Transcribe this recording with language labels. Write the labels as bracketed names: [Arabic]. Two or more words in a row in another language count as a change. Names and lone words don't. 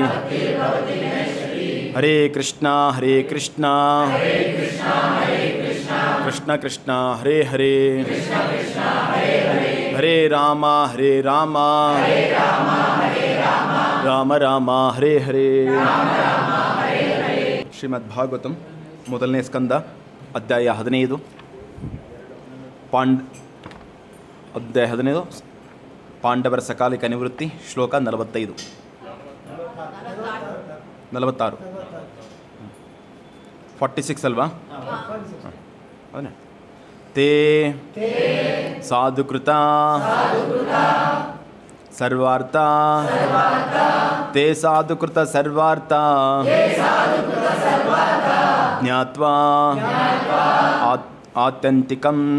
[Sanskrit] ಹರೇ ಕೃಷ್ಣ ಕೃಷ್ಣ ಕೃಷ್ಣ ಹರೇ ಹರೇ, ಹರೇ ರಾಮ ರಾಮ ರಾಮ ಹರೇ ಹರೇ. [Kannada] ಶ್ರೀಮದ್ ಭಾಗವತಂ ಮೊದಲನೇ ಸ್ಕಂದ ಅಧ್ಯಾಯ 15 ಅಧ್ಯಾಯ 15 ಪಾಂಡವರ ಸಕಾಲಿಕ ನಿವೃತ್ತಿ ಶ್ಲೋಕ 46 46 ಅಲ್ವಾ? [Sanskrit] ಅವನೇ ತೇ ಸಾಧುಕೃತ ಸರ್ವಾರ್ಥ ತೇ ಸಾಧುಕೃತ ಸರ್ವಾರ್ಥ ಜ್ಞಾತ್ವಾ ಆತ್ಯಂತಿಕಂ